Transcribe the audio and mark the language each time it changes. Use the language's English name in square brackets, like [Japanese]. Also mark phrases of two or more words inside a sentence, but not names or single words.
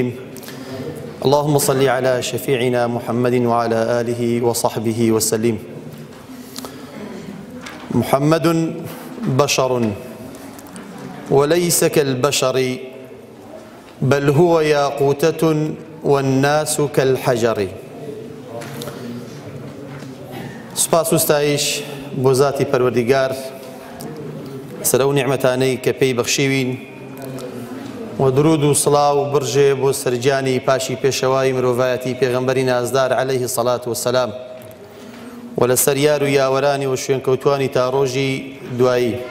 [Arabic] اللهم صل على شفيعنا محمد وعلى آله وصحبه وسلم. محمد بشر وليس كالبشر، بل هو ياقوتة والناس كالحجر. [Central Kurdish] سپاس و ستایش بۆ ذاتی پەروەردیگار سەر ئەو نیعمەتانەی کە پێی بەخشیوین، و درود و سڵاو و برژێ بۆ سەرجانی پاشی پێشەوای مرۆڤایەتی پێغەمبەری نازدار [Arabic] عەلەیهی سەڵات وەسەلام [Central Kurdish] و لەسەر یار و یاوەرانی و شوێنکەوتوانی تا ڕۆژی دوایی.